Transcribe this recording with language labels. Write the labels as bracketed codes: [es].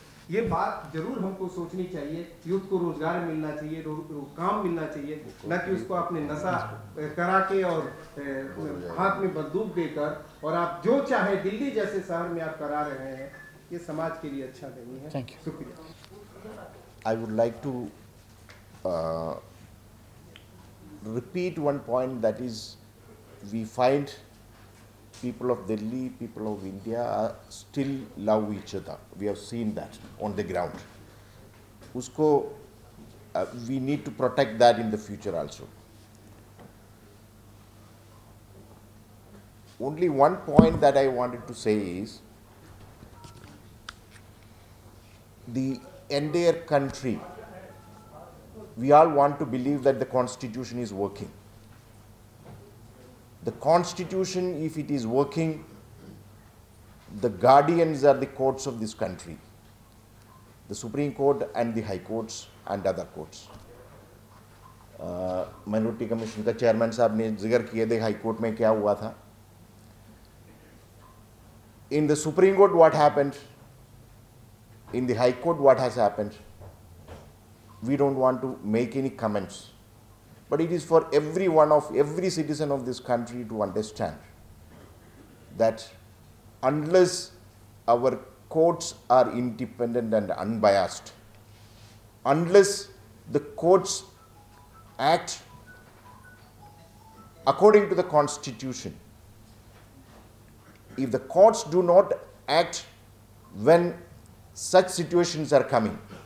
[hi] ये बात जरूर हमको सोचनी चाहिए। यूथ को रोजगार मिलना चाहिए, काम मिलना चाहिए, न कि उसको आपने नशा करा के और हाथ में बंदूक देकर और आप जो चाहे दिल्ली जैसे शहर में आप करा रहे हैं। ये समाज के लिए अच्छा नहीं है। [en] Thank you. [hi] शुक्रिया। [en] I would like to repeat one point, that is, we find people of Delhi, people of India still love each other. We have seen that on the ground. Usko, we need to protect that in the future also. Only one point that I wanted to say is, the entire country, we all want to believe that the Constitution is working. The Constitution, if it is working, the guardians are the courts of this country, the Supreme Court and the High Courts and other courts. [hi] Minority commission का chairman साहब ने जिक्र किए थे high court में क्या हुआ था. [en] In the Supreme Court what happened, in the High Court what has happened, we don't want to make any comments. But it is for every citizen of this country to understand that unless our courts are independent and unbiased, unless the courts act according to the Constitution, if the courts do not act when such situations are coming,